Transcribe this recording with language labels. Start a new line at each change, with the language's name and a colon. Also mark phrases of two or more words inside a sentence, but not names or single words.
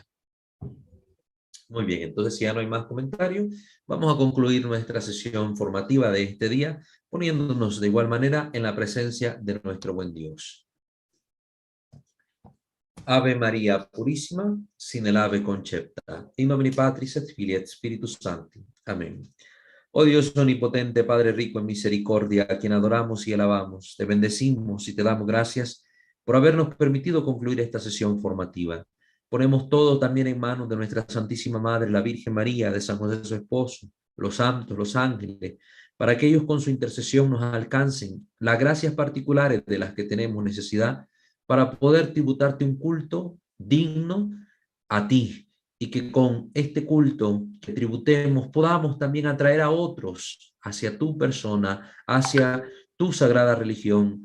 Spanish: Muy bien, entonces si ya no hay más comentarios, vamos a concluir nuestra sesión formativa de este día, poniéndonos de igual manera en la presencia de nuestro buen Dios.
Latin: Ave María Purísima, sin el ave concepta, in nomine Patris et Filii et Spiritus Sancti.
Spanish: Amén. Oh Dios omnipotente, Padre rico en misericordia, a quien adoramos y alabamos, te bendecimos y te damos gracias por habernos permitido concluir esta sesión formativa. Ponemos todo también en manos de nuestra Santísima Madre, la Virgen María, de San José su esposo, los santos, los ángeles, para que ellos con su intercesión nos alcancen las gracias particulares de las que tenemos necesidad para poder tributarte un culto digno a ti, y que con este culto que tributemos podamos también atraer a otros hacia tu persona, hacia tu sagrada religión.